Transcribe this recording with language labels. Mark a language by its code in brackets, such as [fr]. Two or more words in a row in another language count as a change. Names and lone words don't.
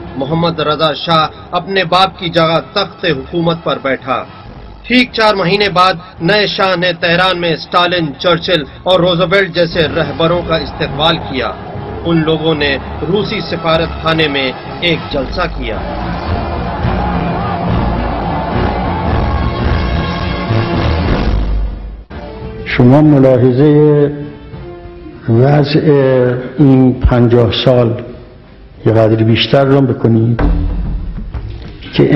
[ur] محمد رضا شاہ اپنے باپ کی جگہ تخت حکومت پر بیٹھا۔ ٹھیک 4 مہینے بعد نئے شاہ نے تہران میں اسٹالن، چرچل اور روزویلٹ جیسے رہبروں کا استقبال کیا۔ ان لوگوں نے روسی سفارت خانے میں ایک جلسہ کیا۔ [fa] شما ملاحظه وضع این 50 سال یه قدر بیشتر رو بکنید که